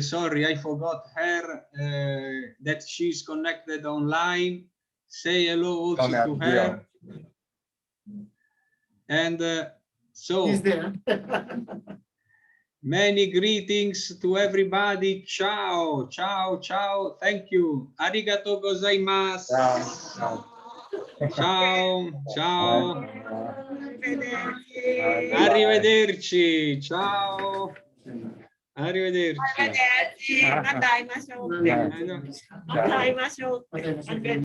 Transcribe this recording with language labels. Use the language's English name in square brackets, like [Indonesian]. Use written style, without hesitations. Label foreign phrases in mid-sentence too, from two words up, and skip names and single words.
[English] Sorry, I forgot her that she's connected online. Say hello also to her. And so He's there. many greetings to everybody. [Italian] Ciao, ciao, ciao. [English] Thank you. [Japanese] ありがとうございます. [Italian] Ciao, ciao. Arrivederci. Ciao. Arrivederci. Arrivederci. [Japanese] また会いましょう。またあのまた会いましょう。また会いましょう。 [Italian] Arrivederci.